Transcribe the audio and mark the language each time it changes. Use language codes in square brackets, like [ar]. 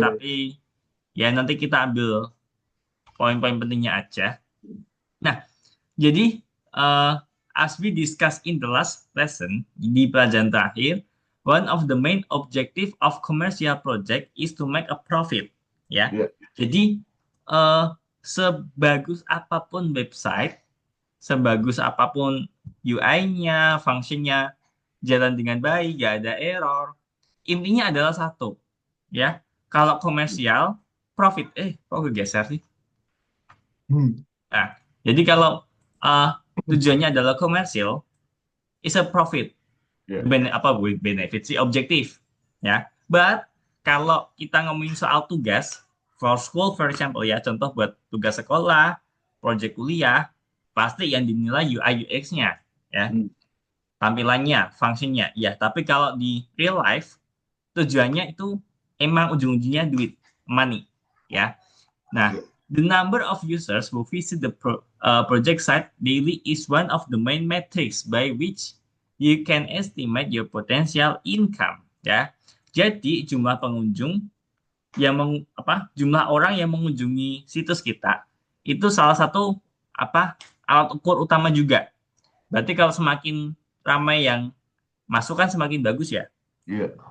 [id] tapi ya nanti kita ambil poin-poin pentingnya aja. Nah, jadi, [en] as we discussed in the last lesson, [id] di pelajaran terakhir, [en] one of the main objective of commercial project is to make a profit. [id] Ya, ya, jadi sebagus apapun website, sebagus apapun UI-nya, fungsinya jalan dengan baik, gak ada error. Intinya adalah satu, ya. Kalau komersial, profit. Kok kegeser sih? hmm, Nah, jadi kalau uh, tujuannya adalah komersil, [en] is a profit. [id] ya, Benefit sih objektif, ya. But kalau kita ngomongin soal tugas [en] for school, for example [id] ya, contoh buat tugas sekolah, project kuliah, pasti yang dinilai UI UX-nya, ya, hmm, tampilannya, fungsinya, ya. Tapi kalau di real life, tujuannya itu emang ujung-ujungnya duit, money, ya. Nah, ya, [en] the number of users who visit the project site daily is one of the main metrics by which you can estimate your potential income. [id] Ya, jadi jumlah pengunjung jumlah orang yang mengunjungi situs kita itu salah satu alat ukur utama juga. Berarti kalau semakin ramai yang masuk kan semakin bagus ya. ya.